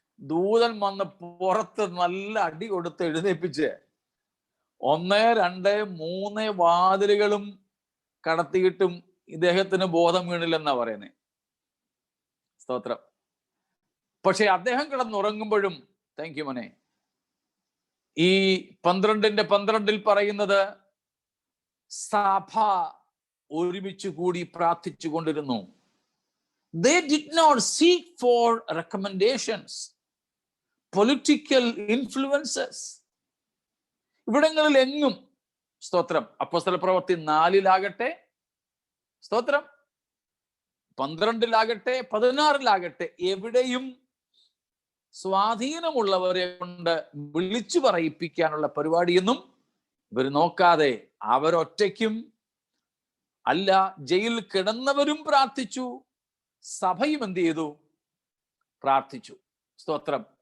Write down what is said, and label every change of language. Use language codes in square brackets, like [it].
[ml] ദൂതൻ വന്ന് പുറത്ത് നല്ല അടി കൊടുത്ത് എഴുന്നേപ്പിച്ച് 1, 2, 3 വാതിലുകളും കടത്തിയിട്ടും ഇദ്ദേഹത്തിന് ബോധം വീണില്ലെന്നാ പറയുന്നത്. സ്തോത്രം. പക്ഷെ അദ്ദേഹം കിടന്നുറങ്ങുമ്പോഴും, താങ്ക് യു മോനെ, ഈ 12:12 പറയുന്നത് സഭ ഒരുമിച്ച് കൂടി പ്രാർത്ഥിച്ചു കൊണ്ടിരുന്നു. [en] They did not seek for recommendations, political influences. [ml] ഇവിടങ്ങളിൽ എങ്ങും സ്തോത്രം. അപ്പോസ്തല പ്രവൃത്തി 4-ലാകട്ടെ, സ്തോത്രം, 12-ലാകട്ടെ, 16-ലാകട്ടെ, എവിടെയും സ്വാധീനമുള്ളവരെ കൊണ്ട് വിളിച്ചു പറയിപ്പിക്കാനുള്ള പരിപാടിയൊന്നും ഇവർ നോക്കാതെ അവരൊറ്റയ്ക്കും അല്ല, ജയിലിൽ കിടന്നവരും പ്രാർത്ഥിച്ചു, സഭയും എന്ത് ചെയ്തു? പ്രാർത്ഥിച്ചു. സ്തോത്രം.